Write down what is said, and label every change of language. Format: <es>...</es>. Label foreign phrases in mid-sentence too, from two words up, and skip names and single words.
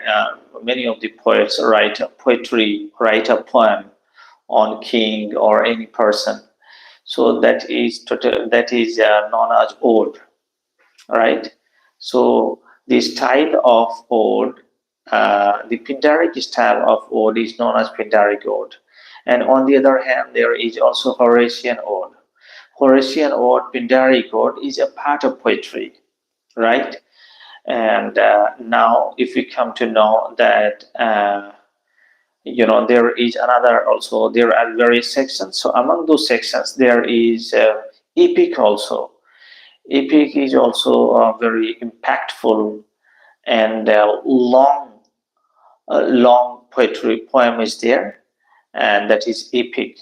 <en>Many of the poets write a poetry, write a poem on king or any person. So that is known as ode, right? So the style of ode, the Pindaric style of ode is known as Pindaric ode. And on the other hand, there is also Horatian ode. Horatian ode, Pindaric ode is a part of poetry, right? And now, if we come to know that, there is another also, there are various sections. So among those sections, there is epic also. Epic is also very impactful and long poetry poem is there, and that is epic.</en>